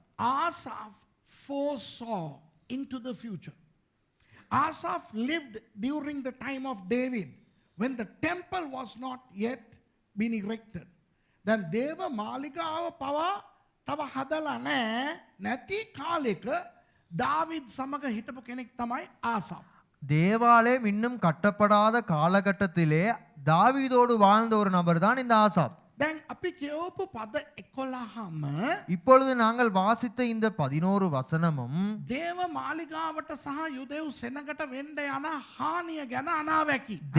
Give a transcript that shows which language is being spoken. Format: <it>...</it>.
<en>Asaph foresaw into the future. Asaph lived during the time of David when the temple was not yet been erected.</en> <si>Then දේව මාලිගාව පවා තව හදලා නැති කාලෙක දාවිද් සමග හිටපු කෙනෙක් තමයි ආසාප්.</si> <ta>தேவாலயம் இன்னும் கட்டப்படாத காலகட்டத்திலே தாவீதோடு வாழ்ந்த ஒரு நபர் தான் இந்த ஆசாப்.</ta> <si>දැන් අපි කියවපු පද 11ම</si> <ta>இப்பொழுது நாங்கள் வாசித்த இந்த 11 வசனமும்</ta> <si>දේව මාලිගාවට සහ යුදෙව් සෙනගට වෙන්න යන හානිය ගැන අනාවැකි.</si>